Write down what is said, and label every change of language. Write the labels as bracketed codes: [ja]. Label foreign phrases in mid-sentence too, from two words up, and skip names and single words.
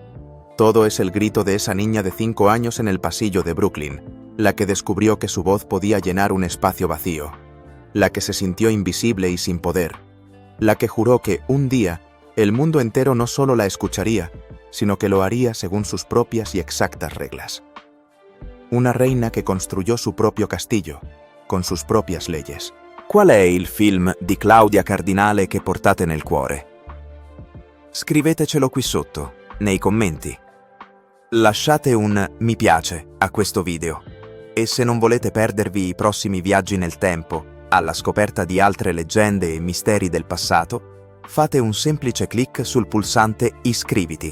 [es] Todo es el grito de esa niña de 5 años en el pasillo de Brooklyn, la que descubrió que su voz podía llenar un espacio vacío, la que se sintió invisible y sin poder, la que juró que un día el mundo entero no solo la escucharía, sino que lo haría según sus propias y exactas reglas. Una reina que construyó su propio castillo, con sus propias leyes. [it] Qual è il film di Claudia Cardinale che portate nel cuore? Scrivetecelo qui sotto, nei commenti. Lasciate un mi piace a questo video e se non volete perdervi i prossimi viaggi nel tempo, alla scoperta di altre leggende e misteri del passato, fate un semplice clic sul pulsante iscriviti.